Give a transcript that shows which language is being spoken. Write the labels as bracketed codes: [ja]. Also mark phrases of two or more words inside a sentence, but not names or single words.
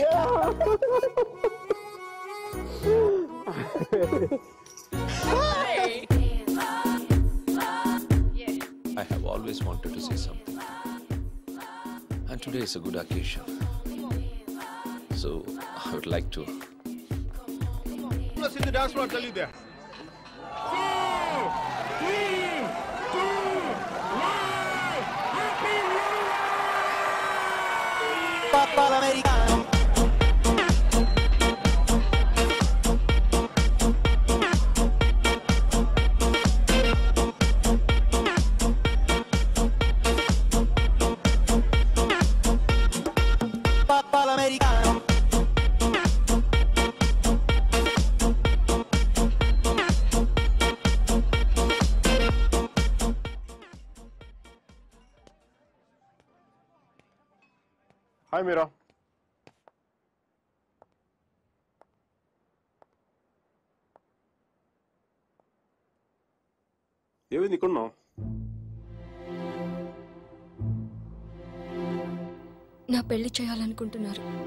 [en] I have always wanted to say something. And today is a good occasion. So I would like to. Let's see the dance floor, I'll tell you there. [it] Papa l'americano. Papa l'americano. [en] Hi, Mira. [te] ఏమైంది ఇక్కడ ఉన్నావు? నా పెళ్లి చేయాలనుకుంటున్నారు.